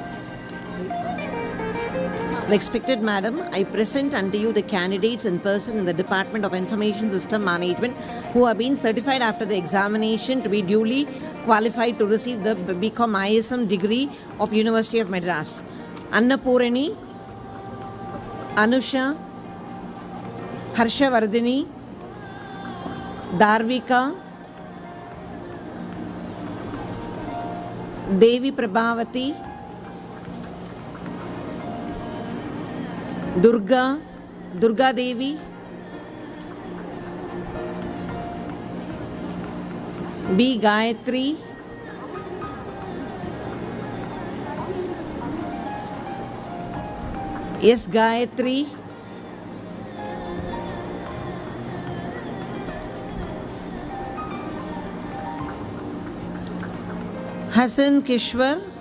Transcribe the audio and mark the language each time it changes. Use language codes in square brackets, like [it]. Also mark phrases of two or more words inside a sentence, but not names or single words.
[en] Respected Madam, I present unto you the candidates in person in the Department of Information System Management who have been certified after the examination to be duly qualified to receive the BCom ISM degree of University of Madras. Annapurani, Anusha, Harshavardhini, Darvika, Devi Prabhavati, Durga Devi, B. Gayatri, S. Gayatri, Hassan Kishwar,